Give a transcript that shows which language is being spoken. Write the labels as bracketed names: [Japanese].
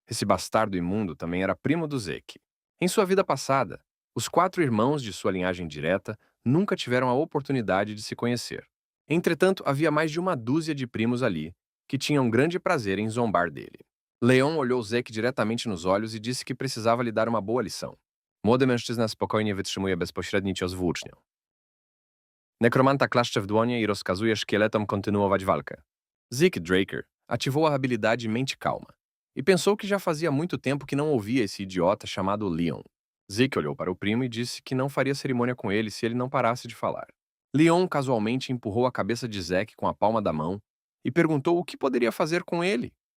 [Portuguese] Esse bastardo imundo também era primo do Zeke. Em sua vida passada, os 4 irmãos de sua linhagem direta nunca tiveram a oportunidade de se conhecer. Entretanto, havia mais de uma dúzia de primos ali, que tinham grande prazer em zombar dele. Leon olhou Zeke diretamente nos olhos e disse que precisava lhe dar uma boa lição. [Polish] Młody mężczyzna spokojnie wytrzymuje bezpośredni cios włócznią. Nekromanta klaszcze w dłonie i rozkazuje szkieletom kontynuować walkę. [Portuguese] Zeke Draker ativou a habilidade Mente Calma e pensou que já fazia muito tempo que não ouvia esse idiota chamado Leon. Zeke olhou para o primo e disse que não faria cerimônia com ele se ele não parasse de falar. Leon casualmente empurrou a cabeça de Zeke com a palma da mão e perguntou o que poderia fazer com ele.